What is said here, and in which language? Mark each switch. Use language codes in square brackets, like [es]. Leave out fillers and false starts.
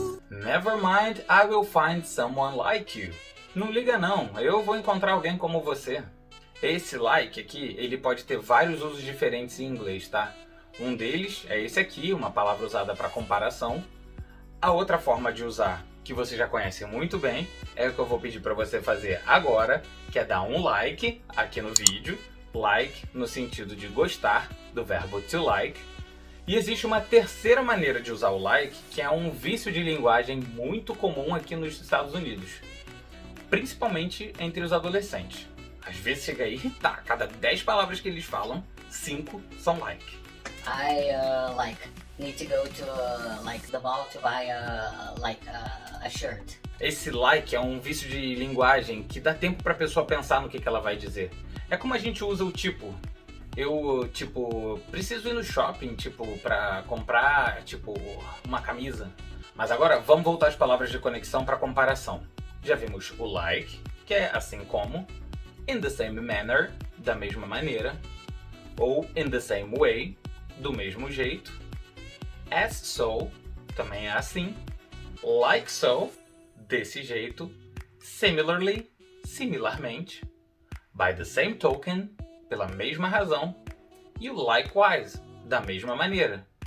[en] Never mind, I will find someone like you. [pt] Não liga não, eu vou encontrar alguém como você. Esse like aqui, ele pode ter vários usos diferentes em inglês, tá? Um deles é esse aqui, uma palavra usada para comparação. A outra forma de usar, que você já conhece muito bem, é o que eu vou pedir para você fazer agora, que é dar um like aqui no vídeo. Like no sentido de gostar, do verbo to like. E existe uma terceira maneira de usar o like, que é um vício de linguagem muito comum aqui nos Estados Unidos. Principalmente entre os adolescentes. Às vezes chega a irritar, cada 10 palavras que eles falam, 5 são like. [en] I need to go to the mall to buy a shirt. [pt] Esse like é um vício de linguagem que dá tempo pra pessoa pensar no que ela vai dizer. É como a gente usa o tipo. Eu, preciso ir no shopping, pra comprar, uma camisa. Mas agora, vamos voltar às palavras de conexão para comparação. Já vimos o like, que é assim como, [en] in the same manner, [pt] da mesma maneira, ou [en] in the same way, [pt] do mesmo jeito, [en] as so, [pt] também é assim, [en] like so, [pt] desse jeito, [en] similarly, [pt] similarmente, [en] by the same token, [pt] pela mesma razão, e o [en] likewise, [pt] da mesma maneira.